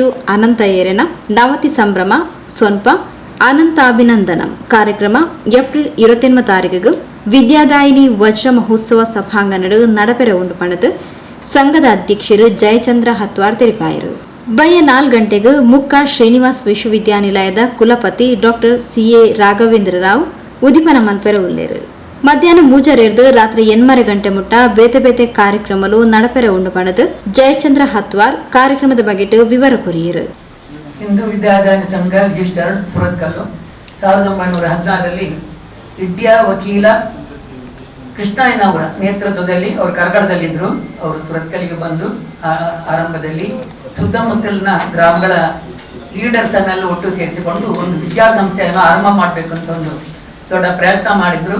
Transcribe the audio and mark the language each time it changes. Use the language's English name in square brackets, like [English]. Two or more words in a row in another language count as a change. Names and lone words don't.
[Tulu] ಅನಂತಯ್ಯರನ ನವತಿ ಸಂಭ್ರಮ ಸೊನ್ಪ ಅನಂತಾಭಿನಂದನಂ ಕಾರ್ಯಕ್ರಮ ಏಪ್ರಿಲ್ 28 ತಾರೀಕಿಗೆ ವಿದ್ಯಾದಾಯಿನಿ ವಜ್ರ ಮಹೋತ್ಸವ ಸಭಾಂಗಣಡು ನಡಪೆರ ಉಂಡು ಪಣದು ಸಂಘದ ಅಧ್ಯಕ್ಷರು ಜಯಚಂದ್ರ ಹತ್ವಾರ್ ತೆರಿಪಾಯರು. ಬಯ್ಯ 4 ಗಂಟೆಗೆ ಮುಕ್ಕ ಶ್ರೀನಿವಾಸ್ ವಿಶ್ವವಿದ್ಯಾನಿಲಯದ ಕುಲಪತಿ ಡಾಕ್ಟರ್ ಸಿ.ಎ. ರಾಘವೇಂದ್ರ ರಾವ್ ಉದಿಪನ ಮನ್ಪೆರ ಉಲ್ಲೇರು. ಮಧ್ಯಾಹ್ನ 3 ರಾತ್ರಿ 8 ಗಂಟೆ ಮುಟ್ಟ ಬೇತೆ ಬೇತೆ ಕಾರ್ಯಕ್ರಮಲು ನಡಪೆರ ಉಂಡು ಪಣದು ಜಯಚಂದ್ರ ಹತ್ವಾರ್ ಕಾರ್ಯಕ್ರಮದ ಬಗೆಟ್ ವಿವರ ಕೊರಿಯರು. [Kannada] ಹಿಂದೂ ವಿದ್ಯಾದಾಯನ ಸಂಘ ರಿಜಿಸ್ಟರ್ ಸುರತ್ಕಲ್ಲು 1916ರಲ್ಲಿ ಇಂಡಿಯಾ ವಕೀಲ ಕೃಷ್ಣಯ್ಯನವರ ನೇತೃತ್ವದಲ್ಲಿ ಅವರು ಕರ್ಕಡದಲ್ಲಿದ್ದರು. ಅವರು ಸುರತ್ಕಲ್ಲಿಗೆ ಬಂದು ಆರಂಭದಲ್ಲಿ ಸುತ್ತಮುತ್ತಲಿನ ಗ್ರಾಮಗಳ ಲೀಡರ್ಸ್ ಅನ್ನೆಲ್ಲ ಒಟ್ಟು ಸೇರಿಸಿಕೊಂಡು ಒಂದು ವಿದ್ಯಾಸಂಸ್ಥೆಯನ್ನು ಆರಂಭ ಮಾಡಬೇಕು ಅಂತ ಒಂದು ದೊಡ್ಡ ಪ್ರಯತ್ನ ಮಾಡಿದ್ರು.